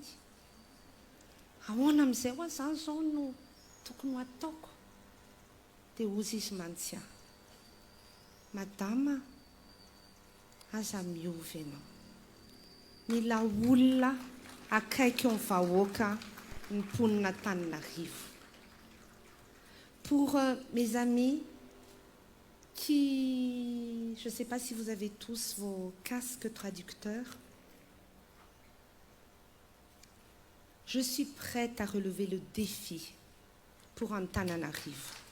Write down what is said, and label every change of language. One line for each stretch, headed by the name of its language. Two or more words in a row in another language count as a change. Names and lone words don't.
Malagasy: Ahoana amin'izay ho azy zao no tokony ho ataoko? Dia ozy izy mantsy aho, madama, aza miova ianao. Mila olona akaiky eo amin'ny vahoaka ny mponina Antananarivo.
French: Pour mes amis qui, je ne sais pas si vous avez tous vos casques traducteurs, je suis prête à relever le défi pour Antananarivo.